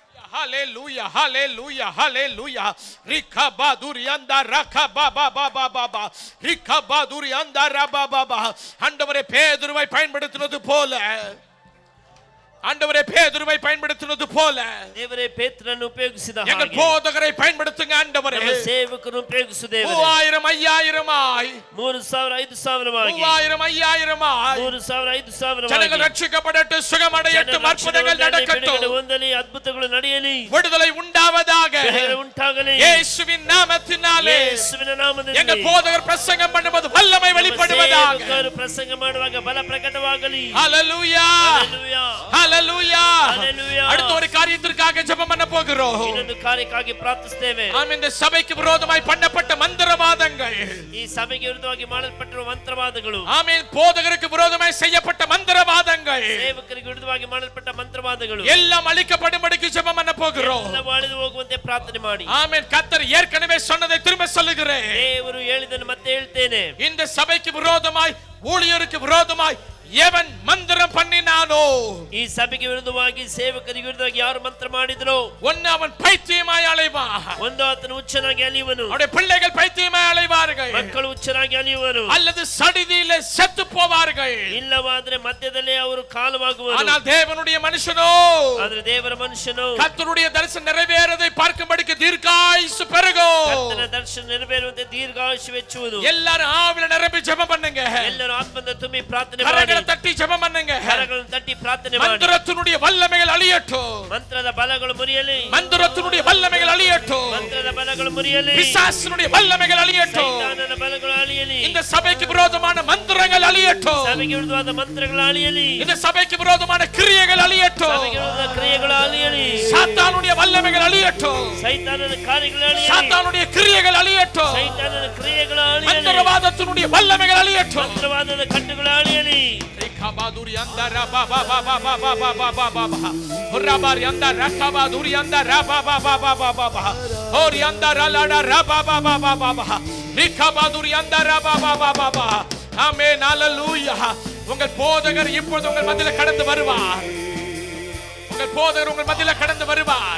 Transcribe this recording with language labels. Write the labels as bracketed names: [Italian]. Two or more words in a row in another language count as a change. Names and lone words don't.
[English] Hallelujah, hallelujah, hallelujah. Rikabadurianda rakabababababa. Rikabadurianda rabababa. [Tamil] ஆண்டவரே பேதுருவை பயன்படுத்தினது போல ஆண்டவரே பேதுருவை பயன்படுத்தினது போல [Kannada] ದೇವರೇ ಪೇತ್ರನನ್ನು ಉಪಯೋಗಿಸಿದ [Tamil] எங்கள் [Kannada] ಹಾಗೆ [Tamil] போதகரை பயன்படுத்துங்க ஆண்டவரே. [Kannada] ನಮ್ಮ ಸೇವಕರನ್ನು ಉಪಯೋಗಿಸು ದೇವರೇ. 3000 5000 3000 5000 3000 3000 [Tamil] ஜனங்கள் ரட்சிக்கப்படட்டும், சுகமடையட்டும், அற்புதங்கள் நடக்கட்டும், [Kannada] ಹೊಂದಲಿ, ಅದ್ಭುತಗಳು ನಡೆಯಲಿ, [Tamil] விடுதலை உண்டாவதாக [Kannada] ಬಿಡುಗಡೆ ಉಂಟಾಗಲಿ [Tamil] இயேசுவின் நாமத்தினாலே. [Kannada] ಯೇಸುವಿನ ನಾಮದಲ್ಲಿ [Tamil] எங்கள் போதகர் பிரசங்கம் பண்ணும்போது வல்லமை வெளிப்படுவதாக. [Kannada] ಸೇವಕರು ಪ್ರಸಂಗ ಮಾಡುವಾಗ ಬಲ ಪ್ರಕಟವಾಗಲಿ. ஹalleluya, ಹಲ್ಲೆಲೂಯಾ, ஹalleluya. ஹalleluya. [Tamil] அடுத்த ஒரு காரியத்திற்காக ஜெபம் பண்ண போகிறோம். [Kannada] ಇನ್ನೊಂದು ಕಾರ್ಯಕ್ಕಾಗಿ ಪ್ರಾರ್ಥಿಸುತ್ತೇವೆ. [Tamil] ஆமென். இந்த சபைக்கு விரோதமாய் பண்ணப்பட்ட மந்திரவாதங்கள், [Kannada] ಈ ಸಭೆಗೆ ವಿರುದ್ಧವಾಗಿ ಮಾಡಲ್ಪಟ್ಟಿರುವ ಮಂತ್ರವಾದಗಳು, [Tamil] ஆமென், போதகருக்கு விரோதமாய் செய்யப்பட்ட மந்திரவாதங்கள் [Kannada] ಸೇವಕರಿಗೆ ವಿರುದ್ಧವಾಗಿ ಮಾಡಲ್ಪಟ್ಟ ಮಂತ್ರವಾದಗಳು [Tamil] எல்லாம் அழிக்கப்படும்படிக்கு ஜெபம் பண்ண போகிறோம். [Kannada] ಎಲ್ಲವೂ ಅಳಿದು ಹೋಗುವಂತೆ ಪ್ರಾರ್ಥನೆ ಮಾಡಿ. [Tamil] ஆமென். கர்த்தர் ஏற்கனவே சொன்னதை திரும்ப சொல்லுகிறேன். [Kannada] ದೇವರು ಹೇಳಿದನ್ನು ಮತ್ತೆ ಹೇಳ್ತೇನೆ. [Tamil] இந்த சபைக்கு விரோதமாய், ஊழியருக்கு விரோதமாய் எவன் மந்திரம் பண்ணினானோ, [Kannada] ಈ ಸಭೆಗೆ ವಿರುದ್ಧವಾಗಿ ಸೇವಕರಿಗೆ ವಿರುದ್ಧವಾಗಿ ಯಾರು ಮಂತ್ರ ಮಾಡಿದ್ರು, [Tamil] ஒன்னு அவன் பைத்தியமாய் அலைவான், [Kannada] ಒಂದು ಆತನು ಹುಚ್ಚನಾಗಿ ಅಲಿಯುವನು, [Tamil] அவருடைய பிள்ளைகள் பைத்தியமாய் அலைவார்கள், [Kannada] ಮಕ್ಕಳು ಹುಚ್ಚನಾಗಿ ಅಲಿಯುವರು, [Tamil] அல்லது சடிதியிலே செத்து போவார்கள். [Kannada] ಇಲ್ಲವಾದ್ರೆ ಮಧ್ಯದಲ್ಲೇ ಅವರು ಕಾಲವಾಗುವರು. [Tamil] ஆனால் தேவனுடைய மனுஷனோ, [Kannada] ಆದ್ರೆ ದೇವರ ಮನುಷ್ಯನು [Tamil] கர்த்தருடைய தரிசனம் நிறைவேறதை பார்க்கும்படிக்கு தீர்க்காயுசு பெருகும். [Kannada] ಕರ್ತನ ದರ್ಶನ ನೆರವೇರುವಂತೆ ದೀರ್ಘಾಯುಷ್ಯ ವೆಚ್ಚುವುದು. [Tamil] எல்லாரும் ஆவில நிரம்பி ஜெபம் பண்ணுங்க. [Kannada] ಎಲ್ಲರೂ ಆತ್ಮದ ತುಂಬಿ ಪ್ರಾರ್ಥನೆ [Tamil] கரங்களை [Kannada] ಮಾಡಿ, [Tamil] தட்டி ஜெபம் பண்ணுங்க. [Kannada] ಕರಗಳನ್ನು ತಟ್ಟಿ ಪ್ರಾರ್ಥನೆ ಮಾಡಿ. [Tamil] மந்திரத்தினுடைய வல்லமைகள் அழியட்டும், [Kannada] ಮಂತ್ರದ ಬಲಗಳು ಮುರಿಯಲಿ, [Tamil] மந்திரத்தினுடைய வல்லமைகள் அழியட்டும், [Kannada] ಮಂತ್ರದ ಬಲಗಳು ಮುರಿಯಲಿ, [Tamil] பிசாசினுடைய வல்லமைகள் அழியட்டும், [Kannada] ಸೈತಾನನ ಬಲಗಳು ಅಳಿಯಲಿ, [Tamil] இந்த சபைக்கு விரோதமான மந்திரங்கள் அழியட்டும், [Kannada] ಸಭೆಗೆ ವಿರುದ್ಧವಾದ ಮಂತ್ರಗಳು ಅಳಿಯಲಿ, [Tamil] இந்த சபைக்கு விரோதமான கிரியைகள் அழியட்டும், [Kannada] ಸಭೆಗೆ ವಿರುದ್ಧ ಕ್ರಿಯೆಗಳು ಅಳಿಯಲಿ, [Tamil] சாத்தானுடைய வல்லமைகள் அழியட்டும், [Kannada] ಸೈತಾನನ ಕಾರ್ಯಗಳು ಅಳಿಯಲಿ, [Tamil] சாத்தானுடைய கிரியைகள் அழியட்டும், [Kannada] ಸೈತಾನನ ಕ್ರಿಯೆಗಳು ಅಳಿಯಲಿ, [Tamil] மந்திரவாதத்தினுடைய வல்லமைகள் அழியட்டும். [Kannada] ಮಂತ್ರವಾದದ ಕಟ್ಟುಗಳು ಅಳಿಯಲಿ. Kabaduri anda raba ba ba ba ba ba ba ba ba ba ba. Rabari anda rakabaduri anda raba ba ba ba ba ba ba. Ori anda ralada raba ba ba ba ba ba. Rikabaduri anda raba ba ba ba ba. [English] Amen, hallelujah. [Tamil] உங்கள் போதகர் இப்பொழுது உங்கள் மத்தியில கடந்து வருவார். உங்கள் போதகர் உங்கள் மத்தியில கடந்து வருவார்.